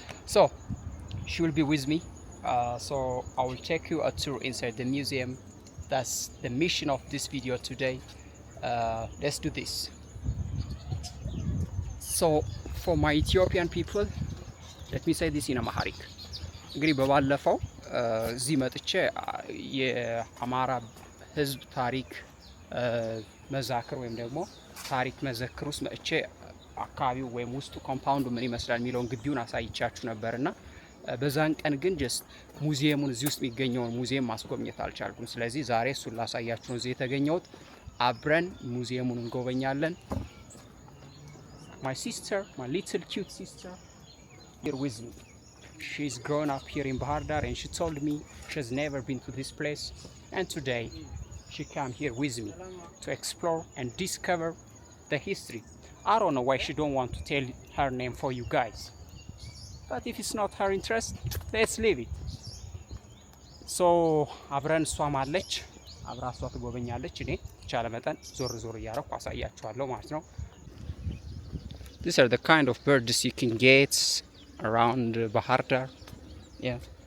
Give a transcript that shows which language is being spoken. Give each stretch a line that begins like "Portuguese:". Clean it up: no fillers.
English: So she will be with me. So I will take you a tour inside the museum. That's the mission of this video today. Let's do this. So for my Ethiopian people, let me say this in Amharic.
Amharic: እንግዲህ በባለፈው እዚህ መጥቼ የአማራ ህዝብ ታሪክ መዛክር ወይም ደግሞ ታሪክ መዘክር ውስጥ መጥቼ አካባቢው ወይም ውስጡ ኮምፓውንዱ ምን ይመስላል የሚለውን ግቢውን አሳይቻችሁ ነበርና በዛን ቀን ግን ጀስት ሙዚየሙን እዚህ ውስጥ የሚገኘውን ሙዚየም ማስጎብኘት አልቻልኩም። ስለዚህ ዛሬ እሱን ላሳያችሁ ነው እዚህ የተገኘሁት። አብረን ሙዚየሙን እንጎበኛለን።
English: My sister, my little cute sister, here with me. She's grown up here in Bahar Dar, and she told me she's never been to this place, and today she came here with me to explore and discover the history. I don't know why she don't want to tell her name for you guys, but if it's not her interest, let's leave it.
Amharic: So አብረን እሷም አለች፣ አብራ እሷ ትጎበኛለች። እኔ ቻለ መጠን ዞር እያረኩ አሳያችኋለሁ ማለት ነው።
English: These are the kind of birds you can get around Bahar Dar. Yeah.